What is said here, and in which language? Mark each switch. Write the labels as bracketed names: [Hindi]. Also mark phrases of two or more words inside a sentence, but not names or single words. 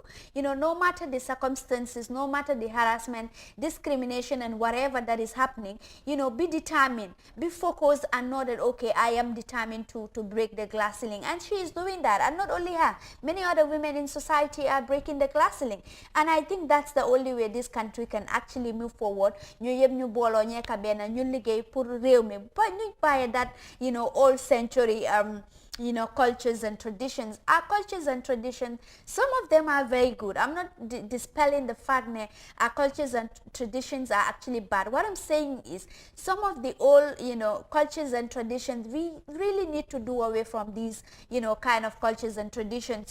[English] You know, no matter the circumstances, no matter the harassment, discrimination and whatever that is happening, you know, be determined, be focused, and know that, okay, I am determined to break the glass ceiling. And she is doing that, and not only her, many other women in society are breaking the glass ceiling. And I think that's the only way this country can actually move forward. [Wolof] Ñu yeb ñu bolo ñeka ben ñu liggéey pour réew mi ba ñu bàyyi [English] that, you know, old century you know, cultures and traditions. Our cultures and traditions, some of them are very good. I'm not dispelling the fact that our cultures and traditions are actually bad. What I'm saying is some of the old, you know, cultures and traditions, we really need to do away from these, you know, kind of cultures and traditions.